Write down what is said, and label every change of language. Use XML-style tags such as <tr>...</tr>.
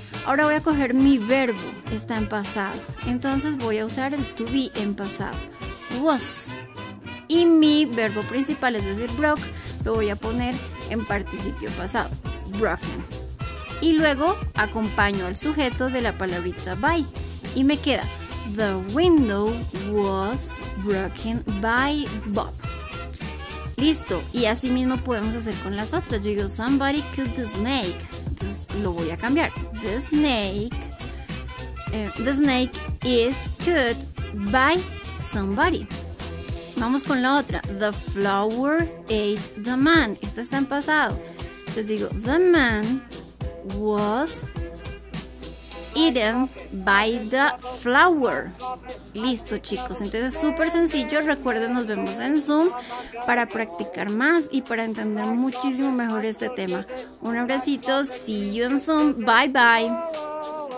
<es>Ahora voy a coger mi verbo, está en pasado. Entonces voy a usar el to be en pasado, was. Y mi verbo principal, es decir, broke, lo voy a poner en participio pasado, broken. Y luego acompaño al sujeto de la palabrita by. Y me queda</es> <en>the window was broken by Bob.</en> <es>Listo, y así mismo podemos hacer con las otras. Yo digo,</es> <en>somebody killed the snake.</en> <es>Entonces lo voy a cambiar.</es> <en>The snake is killed by somebody.</en> <es>Vamos con la otra.</es> <en>The flower ate the man.</en> <es>Esta está en pasado. Entonces digo,</es> <en>the man was eaten by the flower.</en> <es>Listo, chicos, entonces es súper sencillo. Recuerden, nos vemos en Zoom para practicar más y para entender muchísimo mejor este tema. Un abracito,</es> <en>see you</en> <es>en Zoom,</es> <en>bye bye.</en>